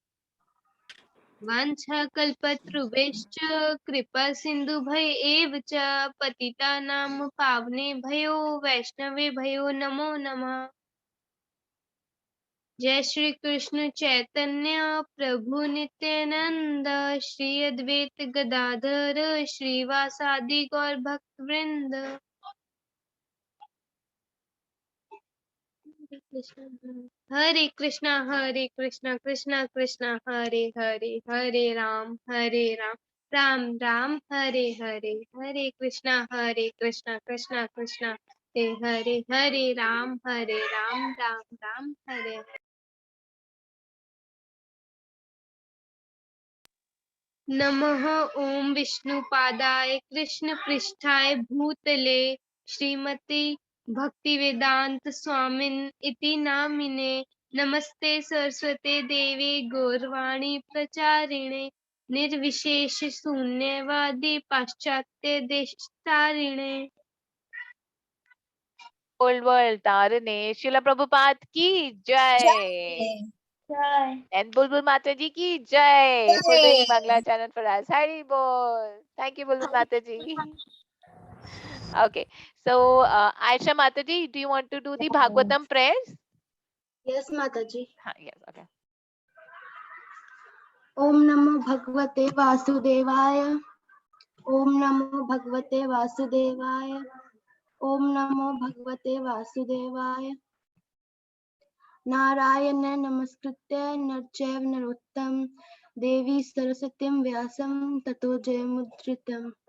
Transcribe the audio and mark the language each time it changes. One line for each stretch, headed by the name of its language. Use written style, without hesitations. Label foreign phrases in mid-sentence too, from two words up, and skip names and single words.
Sanskrit: वाञ्छाकल्पतरुभ्यश्च कृपा सिन्धुभ्य एव च पतितानां पावनेभ्यो वैष्णवेभ्यो नमो नमः। जय श्री कृष्ण चैतन्य प्रभु नित्यानंद श्री अद्वैत गदाधर श्रीवासादि गौर भक्त वृंद। हरे कृष्णा कृष्णा कृष्णा हरे हरे, हरे राम राम राम हरे हरे। हरे कृष्णा कृष्णा कृष्णा हरे हरे, हरे राम राम राम हरे हरे। नमः ओम विष्णुपादाय कृष्ण पृष्ठाय भूतले श्रीमती भक्तिवेदांत स्वामिन इति नामिने। नमस्ते सरस्वते देवे गौरवाणी प्रचारिणे निर्विशेष शून्यवादी पाश्चात्य देशतारिणे।
English: Old world
Hindi: तारने शिला प्रभुपाद की जय।
English: एंड बुलबुल
Hindi: माता जी की जय
English: for doing मंगलाचरण for us.
Hindi: हरि बोल।
English: thank you
Hindi: बुलबुल माता जी।
English: Okay, so Aisha Mataji, do you want to do the Bhagavatam prayers?
Hindi: यस माता जी।
English: Yes, okay.
Sanskrit: ओम नमो भगवते वासुदेवाय। ओम नमो भगवते वासुदेवाय। ओम नमो भगवते वासुदेवाय। नारायण नमस्कृत्य नर चैव नरोत्तम देवी सरस्वतीं व्यासं ततो जयमुद्रितम्।